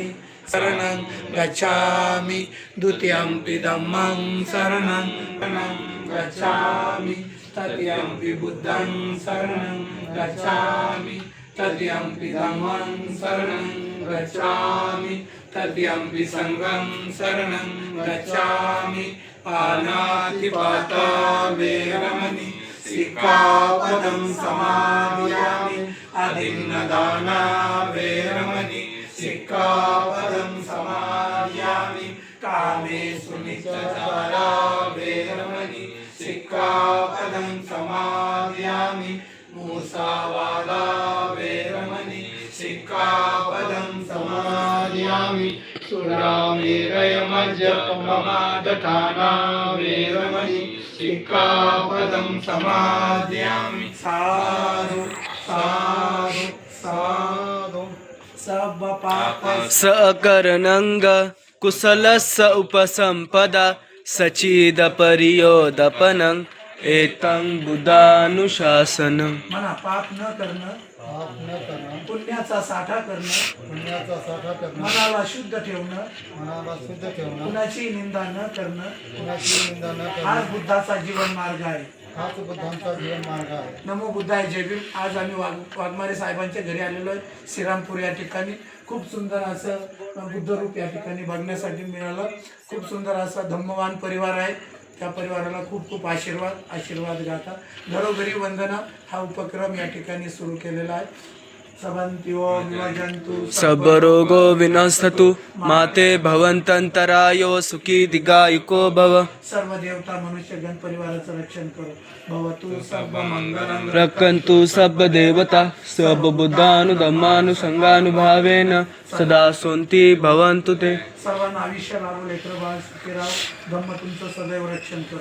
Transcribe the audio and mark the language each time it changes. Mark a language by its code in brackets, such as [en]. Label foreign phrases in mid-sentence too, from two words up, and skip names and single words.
[pi] शरणं गच्छामि द्वितीयंपि धम्मं शरणं गच्छामि तृतीयंपि बुद्धं शरणं गच्छामि तृतीयंपि धम्मं शरणं गच्छामि तृतीयंपि संघं शरणं गच्छामि पानातिपाता वेरमणि सिक्खापदं समादयामि अदिन्नदाना वेरमणि सिक्खापदं समादयामि कामेषु मिथ्याचारा वेरमणि सिक्खापदं समादयामि मुसावादा वेरमणि सिक्खापदं समादयामि सुरामेरयमज्जपमादठाना वेरमणि सिक्खापदं समादयामि साधु साधु साधु सब पाप सकरणंग कुशलस्य उपसंपदा सचिदपरियोदपनं एतं बुद्धानुशासनं [mr] म्हणा पाप न करणं पुण्याचा साठा करणं मनाला शुद्ध ठेवणं कुणाची निंदा न करणं हाच बुद्धाचा जीवन मार्ग आहे. [pi] नमो बुद्धाय [mr] जय भीम. आज आम्ही वाघमारे साहेबांच्या घरी आलेलो आहे. श्रीरामपूर या ठिकाणी खूप सुंदर असं बुद्धरूप या ठिकाणी बघण्यासाठी मिळालं. खूप सुंदर असा धम्मवान परिवार आहे. त्या परिवाराला खूप खूप आशीर्वाद गाता. घरोघरी वंदना हा उपक्रम या ठिकाणी सुरू केलेला आहे. [pi] सबरोगो विनस्तु माते भवन्तन्तरायो सुखी दीर्घायुको भव. [mr] सर्व देवता मनुष्य गण परिवाराचं रक्षण करो. [pi] भवतु सब मंगलम रक्षन्तु सब देवता सब बुद्धानुधम्मानुसंगानुभावेन सदा सोन्ति भवन्तु ते. [mr] सर्वांना आयुष्य लाभो, लेकर बाळ सुखी राहो. धम्म तुमचं सदैव रक्षण करो.